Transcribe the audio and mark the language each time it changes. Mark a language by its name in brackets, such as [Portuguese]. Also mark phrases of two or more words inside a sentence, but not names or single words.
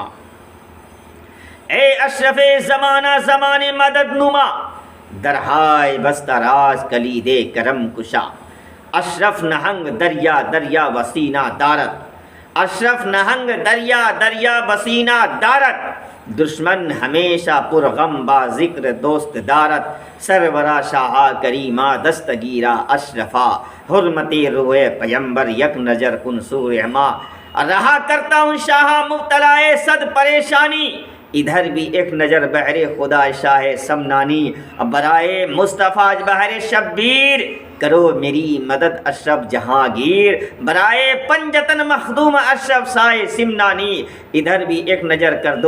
[Persian] اے اشرف زمانہ زمان مدد نما، درہائے بستہ راز کلید کرم کشا، اشرف نہنگ دریا دریا وسینہ دارت، اشرف نہنگ دریا دریا وسینہ دارت، دشمن ہمیشہ پرغم با ذکر دوست دارت، سرورا شاہ کریمہ دستگیرہ اشرفا، حرمتی روح پیمبر یک نظر کن سور ماں۔ [Urdu] رہا کرتا ہوں شاہ مبتلائے صد پریشانی، ادھر بھی ایک نظر بحر خدا شاہ سمنانی، برائے مصطفیٰ بحر شبیر کرو میری مدد اشرف جہانگیر، برائے پنجتن مخدوم اشرف سائے سمنانی، ادھر بھی ایک نظر کر دو